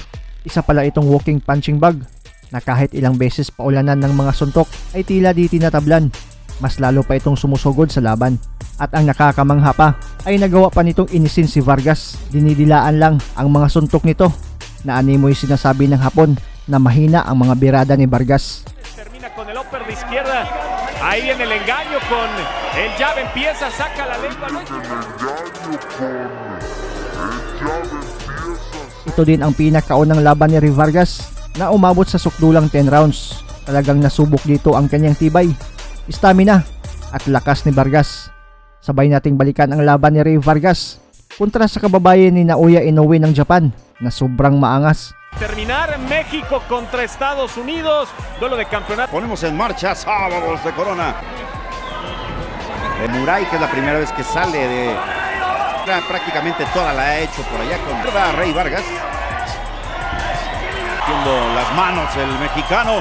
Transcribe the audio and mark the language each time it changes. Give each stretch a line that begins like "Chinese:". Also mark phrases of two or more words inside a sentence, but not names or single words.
Filipino: Isa pala itong walking punching bag na kahit ilang beses paulanan ng mga suntok ay tila di tinatablan. Mas lalo pa itong sumusugod sa laban. At ang nakakamangha pa ay nagawa pa nitong inisin si Vargas. Dinidilaan lang ang mga suntok nito na animoy sinasabi ng Hapon na mahina ang mga birada ni Vargas.
Spanish: Termina con el upper de izquierda. Ahí viene el engaño con el jab, empieza, saca la lengua.
Filipino: Ito din ang pinakaunang laban ni Rey Vargas na umabot sa sukdulang 10 rounds. Talagang nasubok dito ang kanyang tibay, stamina at lakas ni Vargas. Sabay nating balikan ang laban ni Rey Vargas kontra sa kababayan ni Naoya Inoue ng Japan na sobrang maangas.
Spanish: Terminar México contra Estados Unidos, duelo de campeonato. Ponemos en marcha Sábados de Corona. Murai, que es la primera vez que sale de... prácticamente toda la ha hecho por allá con Rey Vargas. Haciendo las manos el mexicano.